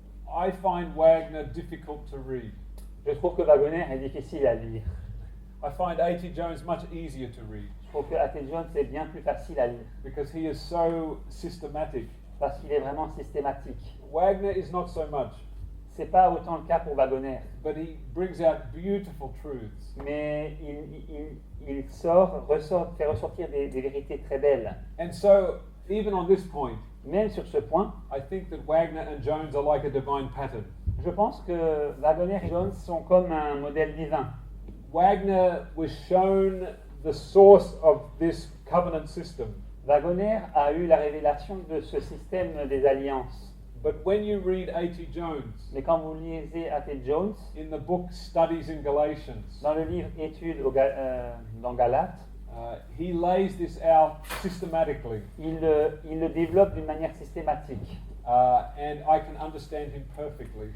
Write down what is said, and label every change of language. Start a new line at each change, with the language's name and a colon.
English: I find Wagner difficult to read.
French: Je trouve que Wagoner est difficile à lire.
English: I find A.T. Jones much easier to read
French: Je trouve que A.T. Jones est bien plus facile à lire
English: because he is so systematic.
French: parce qu'il est vraiment systématique.
English: Wagner is not so much,
French: C'est pas autant le cas pour Wagoner,
English: but he brings out beautiful truths.
French: mais il fait ressortir des vérités très belles.
English: And so, even on this point,
French: Même sur ce point,
English: I think that Wagner and Jones are like a divine pattern.
French: je pense que Wagoner et Jones sont comme un modèle divin.
English: Wagner was shown the source of this covenant system.
French: Wagoner a eu la révélation de ce système des alliances.
English: But when you read A.T. Jones
French: Mais quand vous lisez A.T. Jones,
English: in the book Studies in Galatians,
French: dans le livre Études dans Galates,
English: he lays this out systematically.
French: il le développe d'une manière systématique.
English: And I can understand him perfectly.